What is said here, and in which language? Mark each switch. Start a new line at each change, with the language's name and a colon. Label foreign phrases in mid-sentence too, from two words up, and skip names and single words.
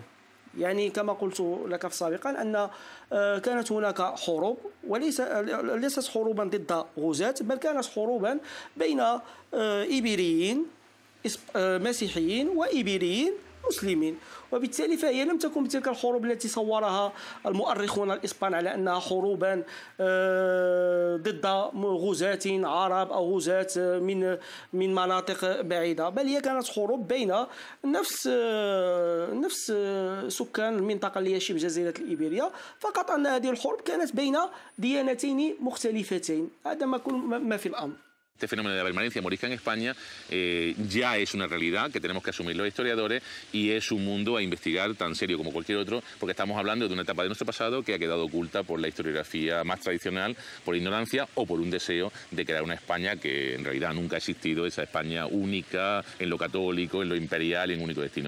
Arabic: يعني كما قلت لك سابقا أن كانت هناك حروب، وليست حروبا ضد غزاة، بل كانت حروبا بين إيبيريين مسيحيين وإيبيريين مسلمين، وبالتالي فهي لم تكن بتلك الحروب التي صورها المؤرخون الإسبان على أنها حروبا ضد غزاة عرب أو غزاة من مناطق بعيدة، بل هي كانت حروب بين نفس سكان المنطقة اللي هي شبه جزيرة الإيبيريا، فقط أن هذه الحروب كانت بين ديانتين مختلفتين. هذا ما في الأمر.
Spanish: Este fenómeno de la permanencia morisca en España ya es una realidad que tenemos que asumir los historiadores y es un mundo a investigar tan serio como cualquier otro, porque estamos hablando de una etapa de nuestro pasado que ha quedado oculta por la historiografía más tradicional, por ignorancia o por un deseo de crear una España que en realidad nunca ha existido, esa España única en lo católico, en lo imperial, en único destino.